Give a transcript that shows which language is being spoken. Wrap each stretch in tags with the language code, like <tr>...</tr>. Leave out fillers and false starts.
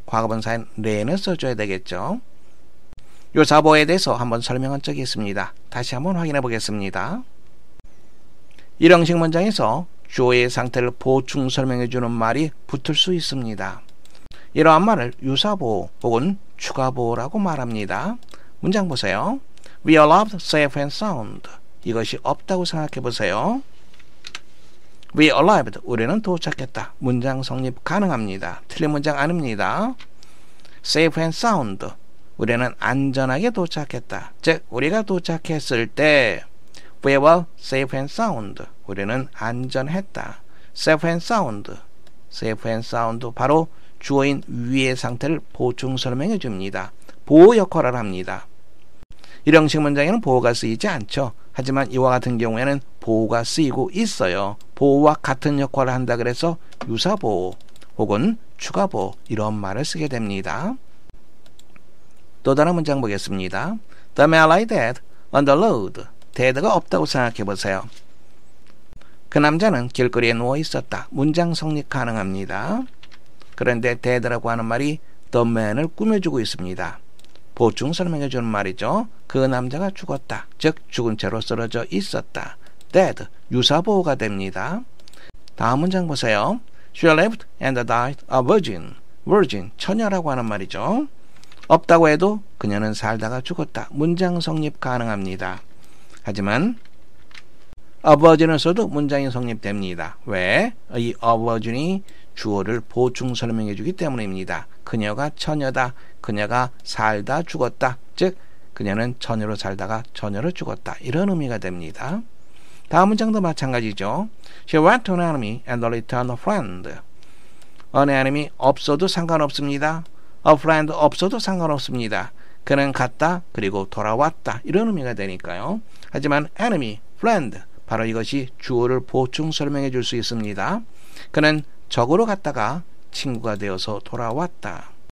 <ko>과거분사인 lay는 써줘야 되겠죠. 요 사보에 대해서 한번 설명한 적이 있습니다. 다시 한번 확인해 보겠습니다. 이 형식 문장에서 주어의 상태를 보충 설명해 주는 말이 붙을 수 있습니다. 이러한 말을 유사보호 혹은 추가보호라고 말합니다. 문장 보세요.</ko> <en>We arrived safe and sound.</en> <ko>이것이 없다고 생각해 보세요.</ko> <en>We arrived.</en> <ko>우리는 도착했다. 문장 성립 가능합니다. 틀린 문장 아닙니다.</ko> <en>Safe and sound.</en> <ko>우리는 안전하게 도착했다. 즉 우리가 도착했을 때</ko> <en>We were safe and sound.</en> <ko>우리는 안전했다.</ko> <en>Safe and sound. Safe and sound.</en> <ko>바로 주어인 위의 상태를 보충 설명해 줍니다. 보호 역할을 합니다. 이런 식 문장에는 보호가 쓰이지 않죠. 하지만 이와 같은 경우에는 보호가 쓰이고 있어요. 보호와 같은 역할을 한다 그래서 유사보호 혹은 추가보호 이런 말을 쓰게 됩니다. 또 다른 문장 보겠습니다.</ko> <en>The man lay dead on the road.</en> <ko>dead가 없다고 생각해 보세요. 그 남자는 길거리에 누워 있었다. 문장 성립 가능합니다. 그런데 dead라고 하는 말이 the man을 꾸며주고 있습니다. 보충 설명해 주는 말이죠. 그 남자가 죽었다. 즉 죽은 채로 쓰러져 있었다. dead 유사보호가 됩니다. 다음 문장 보세요.</ko> <en>She lived and died a virgin.</en> <ko>virgin 처녀라고 하는 말이죠. 없다고 해도 그녀는 살다가 죽었다. 문장 성립 가능합니다. 하지만 a virgin을 써도 문장이 성립됩니다. 왜? 이 a virgin이 주어를 보충 설명해 주기 때문입니다. 그녀가 처녀다. 그녀가 살다 죽었다. 즉 그녀는 처녀로 살다가 처녀로 죽었다. 이런 의미가 됩니다. 다음 문장도 마찬가지죠.</ko> <en>She went to an enemy and returned a friend.</en> <ko>an enemy 없어도 상관없습니다. a friend 없어도 상관없습니다. 그는 갔다 그리고 돌아왔다. 이런 의미가 되니까요. 하지만 enemy, friend 바로 이것이 주어를 보충 설명해 줄 수 있습니다. 그는 적으로 갔다가 친구가 되어서 돌아왔다.</ko>